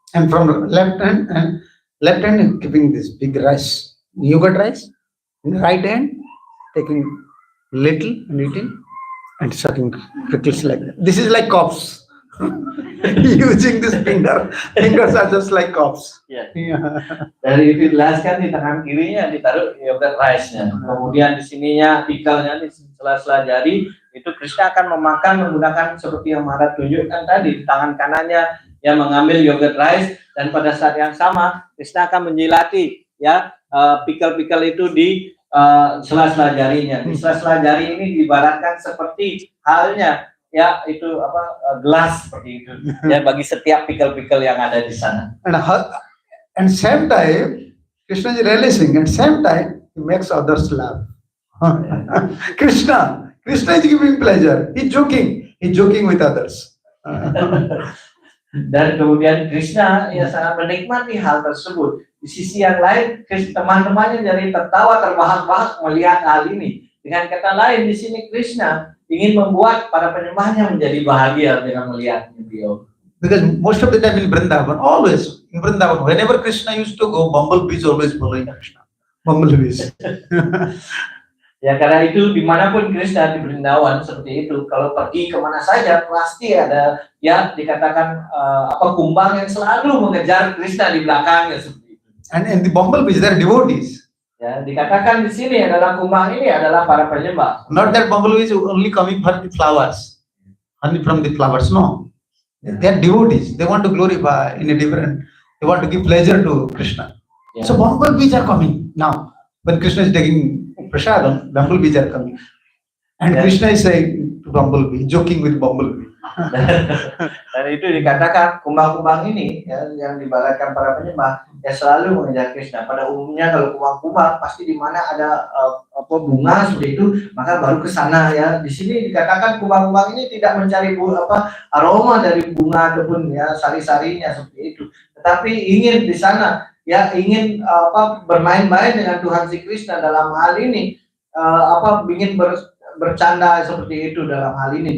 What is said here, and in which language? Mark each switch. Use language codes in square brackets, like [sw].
[en] And from the left hand is giving this big rice, yogurt rice. In the right hand, taking little and eating and sucking prickles like that. This is like cups. Using this fingers are just like cups. Yeah. Yeah. [id] Dari itu jelaskan di tangan kirinya ditaruh yogurt rice-nya. Kemudian di sininya pickle-nya di sela-sela jari itu Krishna akan memakan menggunakan seperti yang Maharaj tunjukkan tadi, di tangan kanannya yang mengambil yogurt rice, dan pada saat yang sama Krishna akan menjilati ya pickle-pickle itu di sela-sela jarinya. Di sela-sela jari ini diibaratkan seperti halnya ya itu gelas seperti itu ya bagi setiap pickle-pickle yang ada di sana. [en] And same time, Krishna is releasing, and same time he makes others laugh. Krishna is giving pleasure. He's joking with others. [id] Dan kemudian Krishna ya sangat menikmati hal tersebut. Di sisi yang lain, teman-temannya jadi tertawa terbahak-bahak melihat hal ini. Dengan kata lain, di sini Krishna ingin membuat para penyembahnya menjadi bahagia dengan melihatnya beliau. [en] Because most of the time in Vrindavan, always in Vrindavan, whenever Krishna used to go, bumblebees always following Krishna. Bumblebees. [id] Ya, karena itu dimanapun Krishna di Vrindavan seperti itu, kalau pergi kemana saja pasti ada ya dikatakan kumbang yang selalu mengejar Krishna di belakangnya seperti itu. [en] And the bumblebees, they are devotees. [id] Ya, dikatakan di sini adalah kumbang ini adalah para penyembah. [en] Not that bumblebees only coming for the flowers, honey from the flowers. No, they are devotees. They want to glorify in a different. They want to give pleasure to Krishna. Yeah. So bumblebees are coming now. When Krishna is taking prasadam, bumblebees are coming, and Yeah. Krishna is saying to bumblebee, joking with bumblebee. [id] Dan itu dikatakan kumbang-kumbang ini ya, yang dibalarkan para penyembah ya selalu mengejar Krishna. Pada umumnya kalau kumbang-kumbang pasti di mana ada bunga seperti itu, maka baru ke sana ya. Di sini dikatakan kumbang-kumbang ini tidak mencari aroma dari bunga ataupun ya sari-sarinya seperti itu, tetapi ingin di sana ya ingin bermain-main dengan Tuhan si Krishna dalam hal ini ingin bercanda seperti itu dalam hal ini.